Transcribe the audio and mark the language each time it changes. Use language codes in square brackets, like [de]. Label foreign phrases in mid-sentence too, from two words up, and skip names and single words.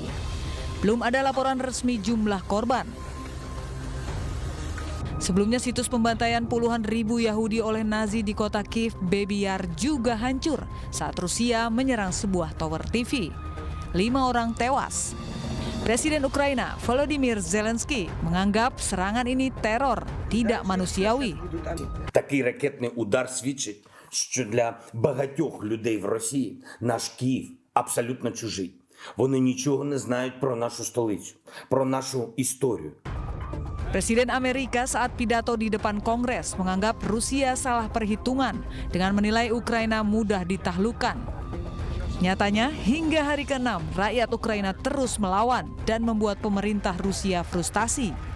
[id] Belum ada laporan resmi jumlah korban. Sebelumnya situs pembantaian puluhan ribu Yahudi oleh Nazi di kota Kiev, Baby Yar, juga hancur saat Rusia menyerang sebuah tower TV. 5 orang tewas. Presiden Ukraina Volodymyr Zelensky menganggap serangan ini teror, tidak manusiawi. [uk] Такий ракетний удар свідчить, що для багатьох людей в Росії наш Київ абсолютно чужий. Вони нічого не знають про нашу столицю, про нашу історію. [id] Presiden Amerika saat pidato di depan Kongres menganggap Rusia salah perhitungan dengan menilai Ukraina mudah ditaklukkan. Nyatanya, hingga hari ke-6, rakyat Ukraina terus melawan dan membuat pemerintah Rusia frustasi.